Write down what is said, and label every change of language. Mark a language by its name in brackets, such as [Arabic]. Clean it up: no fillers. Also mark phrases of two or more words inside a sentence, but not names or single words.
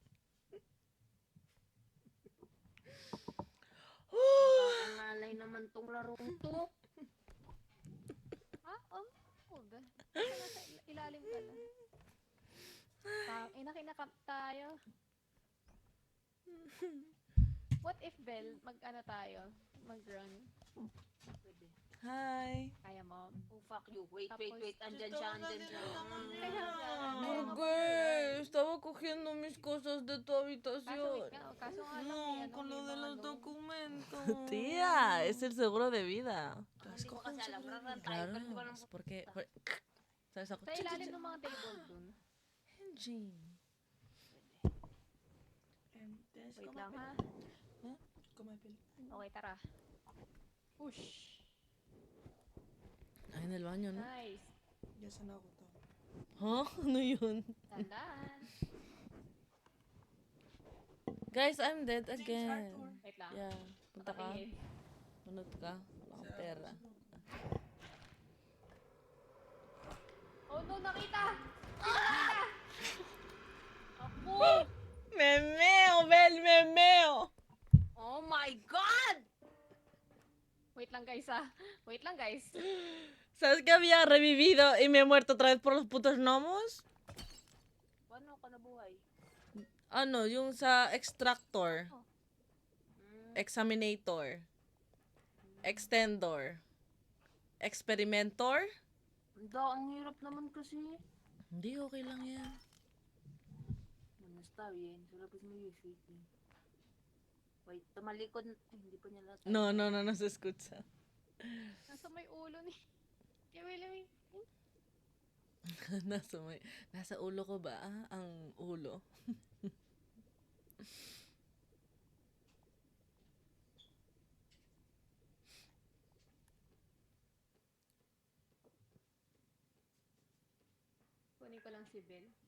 [Filipino] Nakakangalay naman tong larong to. Ha? Oh, ba? Nasa ilalim pala. Nakinakap tayo. [English] What if, [Filipino] Bell, mag-ano tayo? Mag-run? Pwede. Hi. Kaya mo? [English] Oh, fuck you. Wait. [Filipino] Tapos, Andyan siya. Kaya nga, [Spanish] ¿Qué? Estaba cogiendo mis cosas de tu habitación. [Filipino] Kaso nga lang, [Spanish] No, con lo de los [Filipino] ano. [Spanish] documentos. Tía, es el seguro de vida. [Filipino] Hindi ko kasi alam. Raran tayo. [Spanish] Claro, [Filipino] Pero di ko alam. [Spanish] es porque... ¿Sabes ako? [Filipino] Sa ilalim ng mga table dun. Engine. Wait lang, ha? Okay, tara. Push. Ay, [Spanish] en el baño, ¿no? [Filipino] Nice. Huh? Ano yun? Tandaan. [English] Guys, I'm dead again. [Filipino] Wait lang. Yeah. Punta ka. Okay. Punot ka. Wala kang pera. [English] Oh no, [Filipino] nakita! Ako! Memeo, Bel, memeo. [English] Oh my God! [Filipino] Wait lang, guys, ha? Wait lang, guys. [Spanish] ¿Sabes que había revivido y me he muerto otra vez por los putos gnomos? [Filipino] Paano ka nabuhay? Ano, yung sa extractor, Mm. [English] examinator, extendor, experimenter? [Filipino] Ang hirap naman kasi. Hindi, okay lang yan. [Spanish] Basta bien. Solo pues muy difícil. [Filipino] Wait, tumalikod. Hindi pa niya lahat. [Spanish] No se escucha. [Filipino] Nasa may ulo ni... Wait. Nasa ulo ko ba? Ang ulo. Kunin ko lang si Bell.